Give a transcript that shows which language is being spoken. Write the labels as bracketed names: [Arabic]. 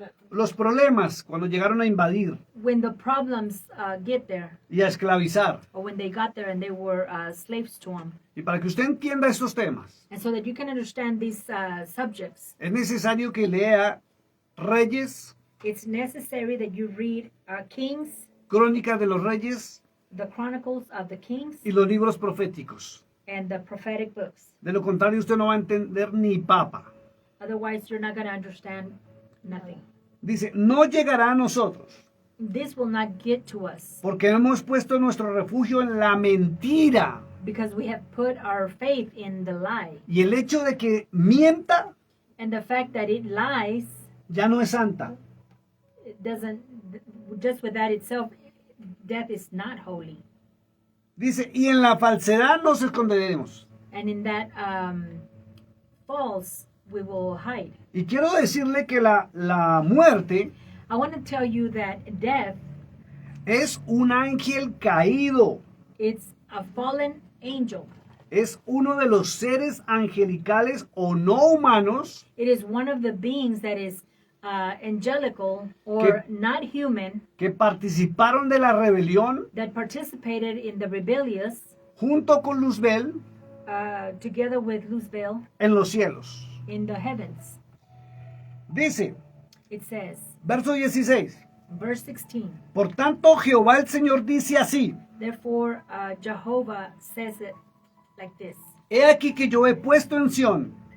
[Spanish] los problemas, cuando llegaron a invadir [English] when the problems get there, [Spanish] y a esclavizar. [English] or when they got there and they were slaves to them. [Spanish] Y para que usted entienda estos temas, [English] And so that you can understand these subjects, [Spanish] es necesario que lea Reyes, [English] it's necessary that you read Kings, [Spanish] Crónicas de los Reyes [English] the Chronicles of the Kings, [Spanish] y los libros proféticos. [English] and the prophetic books. [Spanish] De lo contrario, usted no va a entender ni papa. [English] Otherwise, you're not going to understand nothing. [Spanish] Dice, no llegará a nosotros, [English] This will not get to us [Spanish] porque hemos puesto nuestro refugio en la mentira. [English] because we have put our faith in the lie. [Spanish] Y el hecho de que mienta [English] And the fact that it lies, [Spanish] ya no es santa. [English] it doesn't, just with that itself, death is not holy. [Spanish] Dice, y en la falsedad nos esconderemos. [English] And in that false, we will hide. [Spanish] Y quiero decirle que la muerte [English] I want to tell you that death, [Spanish] es un ángel caído. [English] it's a fallen angel. [Spanish] Es uno de los seres angelicales o no humanos [English] It is one of the beings that is angelical or not human [Spanish] que participaron de la rebelión [English] that participated in the rebellious [Spanish] junto con Luzbel [English] together with Luzbel [Spanish] en los cielos. [English] in the heavens. [Spanish] Dice, [English] It says, [Spanish] verso 16, [English] verse 16, [Spanish] por tanto Jehová el Señor dice así, [English] therefore Jehovah says it like this, [Spanish] he aquí que yo he puesto en Sión.